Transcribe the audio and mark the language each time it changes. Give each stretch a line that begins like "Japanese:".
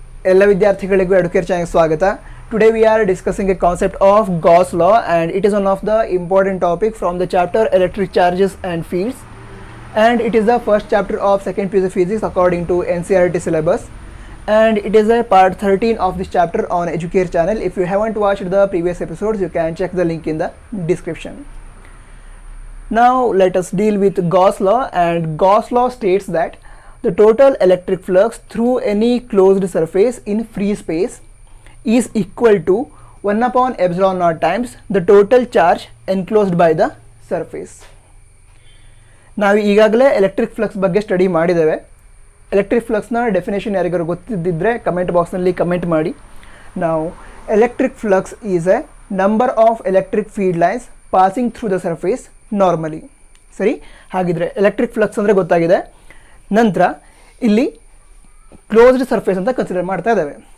Kannada: ಎಲ್ಲ ವಿದ್ಯಾರ್ಥಿಗಳಿಗೂ ಎಡುಕೇರ್ ಚಾನೆಲ್ಗೆ ಸ್ವಾಗತ.
English: Today we are discussing a concept of Gauss law, and it is one of the important topic from the chapter electric charges and fields, and it is the first chapter of second PUC physics according to NCERT syllabus, and it is a part 13 of this chapter on Educare channel. If you haven't watched the previous episodes, you can check the link in the description. Now let us deal with Gauss law, and Gauss law states that the total electric flux through any closed surface in free space is equal to 1 upon epsilon naught times the total charge enclosed by the surface.
Kannada: ನಾವು ಈಗಾಗಲೇ electric flux ಬಗ್ಗೆ study ಮಾಡಿದ್ದೇವೆ. Electric ಫ್ಲಕ್ಸ್ನ definition ಯಾರಿಗಾರು ಗೊತ್ತಿದ್ದರೆ comment ಬಾಕ್ಸ್ನಲ್ಲಿ comment ಮಾಡಿ. ನಾವು
English: Electric flux is a number of electric field lines passing through the surface normally.
Kannada: ಸರಿ, ಹಾಗಿದ್ರೆ ಎಲೆಕ್ಟ್ರಿಕ್ ಫ್ಲಕ್ಸ್ ಅಂದರೆ ಗೊತ್ತಾಗಿದೆ. ನಂತರ ಇಲ್ಲಿ ಕ್ಲೋಸ್ಡ್ ಸರ್ಫೇಸ್ ಅಂತ ಕನ್ಸಿಡರ್ ಮಾಡ್ತಾ ಇದ್ದೇವೆ.